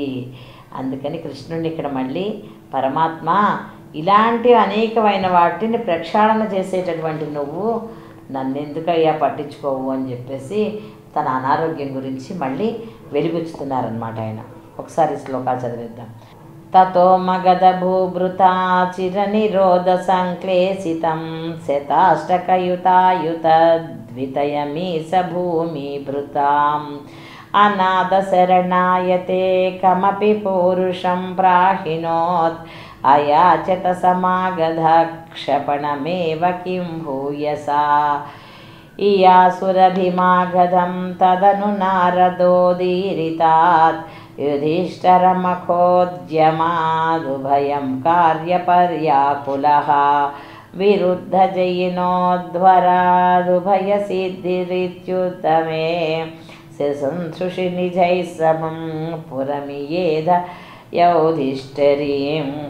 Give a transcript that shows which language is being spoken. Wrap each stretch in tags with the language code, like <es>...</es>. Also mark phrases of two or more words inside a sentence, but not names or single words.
<te>అందుకని కృష్ణుడిని ఇక్కడ మళ్ళీ పరమాత్మ ఇలాంటి అనేకమైన వాటిని ప్రక్షాళన చేసేటటువంటి నువ్వు నన్నెందుకయ్యా పట్టించుకోవు అని చెప్పేసి తన అనారోగ్యం గురించి మళ్ళీ వెలిబుచ్చుతున్నారనమాట ఆయన. ఒకసారి శ్లోకాలు చదివేద్దాం.</te> <sa>తతో మగధ భూభృతా చిరనిరోధ సంక్లేశితం శతాష్టకయుతాయుత ద్వితయమీశ భూమి భృతాం अनाथशरणायते कमपि पौरुषं प्राहिणोत् अयाचत समागधक्षपणमेव किं भूयसा इयासुरभिमागधं तदनु नारदोदीरितात् युधिष्ठिरमखोद्यमादुभयं कार्यपर्याकुलः विरुद्धजयिनोद्वरादुभयसिद्धिरित्युत्तमे शिशुंसृषि निजैः समं पुरमियेध यौधिष्ठिरीम्</sa>